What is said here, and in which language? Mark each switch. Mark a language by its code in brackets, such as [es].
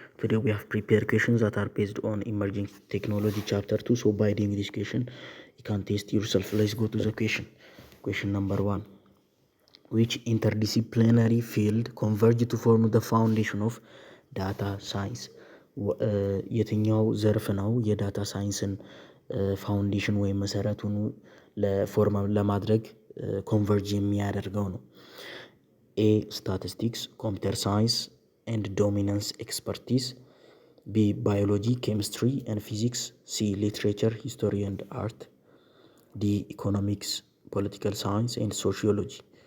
[en] Today we have prepared questions that are based on emerging technology chapter 2. So by doing this question, you can test yourself. Let's go to the question. Question number 1. Which interdisciplinary field converge to form the foundation of data science? [am] የትኛው ዘርፍ ነው የዳታ ሳይንስን ፋውንዴሽን ወይም መሰረቱን ለፎርም ለማድረግ ኮንቨርጅ የሚያደርገው ነው? [en] A. Statistics, computer science and dominance expertise. B. Biology, chemistry and physics. C. Literature, history and art. D. Economics, political science and sociology.